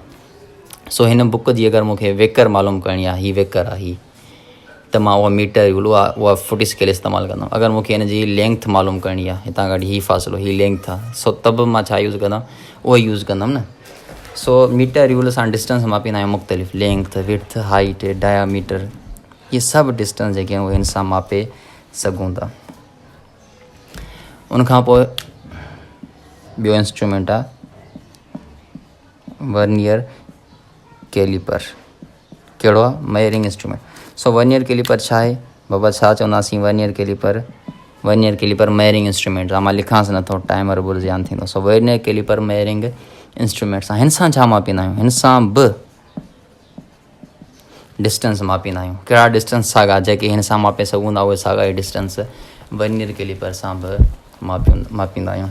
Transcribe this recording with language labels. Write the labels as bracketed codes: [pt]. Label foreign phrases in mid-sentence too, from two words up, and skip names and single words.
[sd] सो हिन बुक जी अगरि मूंखे वेकर मालूम करणी आहे, हीअ वेकर आहे हीअ, त मां उहा [en] meter rule [sd] उहा [en] footy scale [sd] इस्तेमालु कंदुमि। अगरि मूंखे हिन जी लेंथ मालूम करणी आहे, हितां गॾु हीअ फ़ासिलो, हीअ लेंथ आहे, सो त बि मां छा यूज़ कंदुमि? उहो यूज़ कंदुमि न। सो [en] meter rule [sd] सां डिस्टेंस मापींदा आहियूं मुख़्तलिफ़, [en] length, width, height, diameter, [sd] इहे सभु डिस्टेंस जेके आहिनि उहे हिन सां मापे सघूं था। उनखां पोइ ॿियो इंस्ट्रूमेंट आहे [en] vernier caliper. [sd] कहिड़ो आहे? [en] measuring instrument. [sd] सो [en] vernier caliper [sd] छा आहे बाबा? छा चवंदासीं [en] vernier caliper? vernier caliper measuring instrument [sd] आहे। मां लिखांसि नथो, टाइम रुगो ध्यानु थींदो। सो [en] vernier caliper measuring instruments [sd] आहे। हिन सां छा मापींदा आहियूं? हिन सां बि डिस्टेंस मापींदा आहियूं। कहिड़ा डिस्टेंस साॻा जेके हिन सां मापे सघूं था, उहे साॻा ई डिस्टेंस [en] vernier caliper [sd] सां बि मापींदा आहियूं।